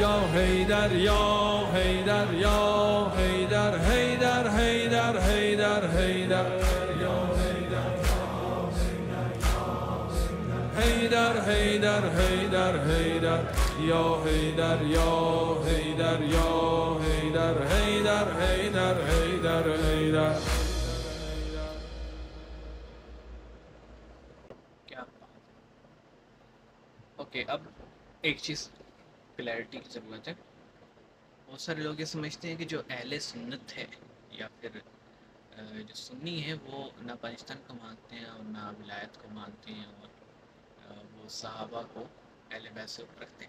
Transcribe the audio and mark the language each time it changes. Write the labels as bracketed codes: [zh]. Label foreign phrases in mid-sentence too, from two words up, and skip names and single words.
[ur] یا حیدر یا حیدر یا حیدر، حیدر حیدر حیدر حیدر یا حیدر، حیدر حیدر حیدر یا حیدر یا حیدر یا حیدر، حیدر حیدر حیدر حیدر. کیا اوکے، اب ایک چیز کلیئرٹی کی ضرورت ہے. بہت سارے لوگ یہ سمجھتے ہیں کہ جو اہل سنت ہے یا پھر جو سنی ہے وہ نہ پاکستان کو مانتے ہیں اور نہ ولایت کو مانتے ہیں، اور وہ صحابہ کو اہل بیت سے اوپر رکھتے ہیں.